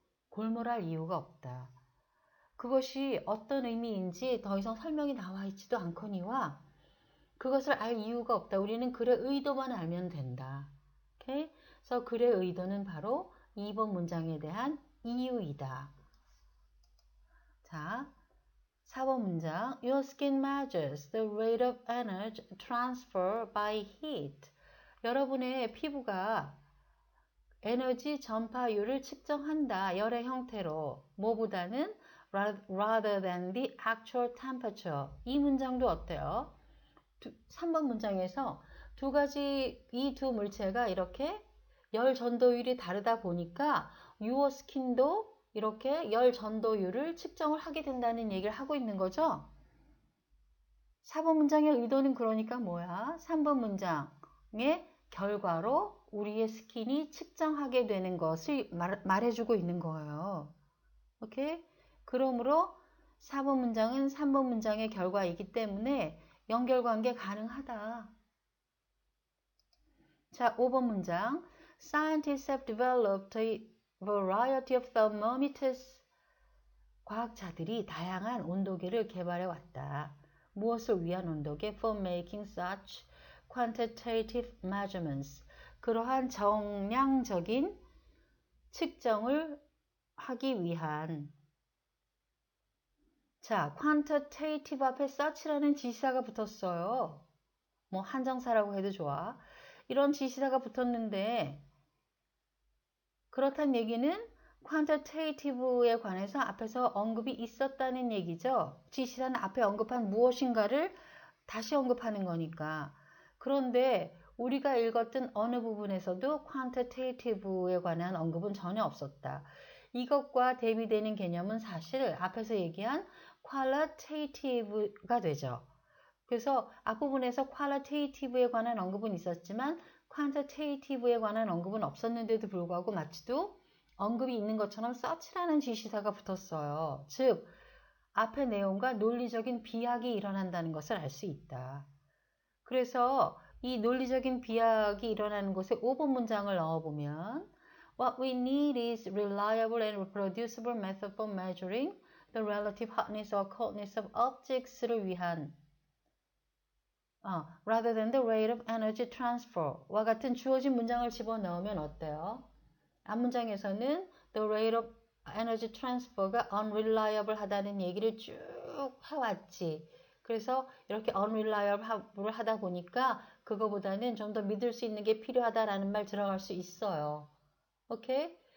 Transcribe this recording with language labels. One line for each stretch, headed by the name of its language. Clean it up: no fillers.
Korean: 골몰할 이유가 없다. 그것이 어떤 의미인지 더 이상 설명이 나와 있지도 않거니와 그것을 알 이유가 없다. 우리는 글의 의도만 알면 된다. 오케이? 그래서 글의 의도는 바로 2번 문장에 대한 이유이다. 자, 4번 문장.
English: Your skin measures the rate of energy transfer by heat.
Korean: 여러분의 피부가 에너지 전파율을 측정한다. 열의 형태로. 뭐보다는
English: rather than the actual temperature.
Korean: 이 문장도 어때요? 3번 문장에서 두 가지 이 두 물체가 이렇게 열 전도율이 다르다 보니까 your skin도 이렇게 열 전도율을 측정을 하게 된다는 얘기를 하고 있는 거죠. 4번 문장의 의도는 그러니까 뭐야? 3번 문장의 결과로 우리의 스킨이 측정하게 되는 것을 말해주고 있는 거예요. 오케이? 그러므로 4번 문장은 3번 문장의 결과이기 때문에 연결관계 가능하다. 자, 5번 문장.
English: Scientists have developed a variety of thermometers.
Korean: 과학자들이 다양한 온도계를 개발해 왔다. 무엇을 위한 온도계?
English: For making such quantitative measurements.
Korean: 그러한 정량적인 측정을 하기 위한. 자, quantitative 앞에 such라는 지시사가 붙었어요. 뭐 한정사라고 해도 좋아. 이런 지시사가 붙었는데 그렇다는 얘기는 quantitative에 관해서 앞에서 언급이 있었다는 얘기죠. 지시사는 앞에 언급한 무엇인가를 다시 언급하는 거니까. 그런데 우리가 읽었던 어느 부분에서도 quantitative에 관한 언급은 전혀 없었다. 이것과 대비되는 개념은 사실 앞에서 얘기한 qualitative가 되죠. 그래서 앞부분에서 qualitative에 관한 언급은 있었지만 quantitative에 관한 언급은 없었는데도 불구하고 마치도 언급이 있는 것처럼 such라는 지시사가 붙었어요. 즉, 앞의 내용과 논리적인 비약이 일어난다는 것을 알 수 있다. 그래서 이 논리적인 비약이 일어나는 곳에 5번 문장을 넣어보면
English: What we need is reliable and reproducible method for measuring the relative hotness or coldness of objects를 위한 rather than the rate of energy transfer와
Korean: 같은 주어진 문장을 집어넣으면 어때요? 앞 문장에서는
English: the rate of energy transfer
Korean: 가 unreliable 하다는 얘기를 쭉 해왔지. 그래서 이렇게 unreliable을 하다 보니까 그거보다는 좀 더 믿을 수 있는 게 필요하다라는 말 들어갈 수 있어요. 오케이?